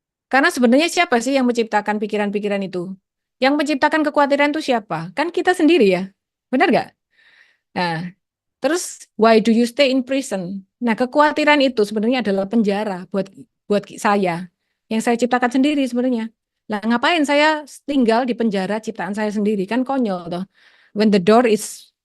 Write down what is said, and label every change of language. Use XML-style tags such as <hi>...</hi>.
<id>Karena sebenarnya siapa sih yang menciptakan pikiran-pikiran itu? Yang menciptakan kekhawatiran itu siapa? Kan kita sendiri ya. Benar nggak? Nah, terus</id> <en>why do you stay in prison?</en> <id>Nah, kekhawatiran itu sebenarnya adalah penjara buat buat saya. Yang saya ciptakan sendiri sebenarnya. Lah, ngapain saya tinggal di penjara ciptaan saya sendiri? Kan konyol toh.</id> <en>When the door is</en>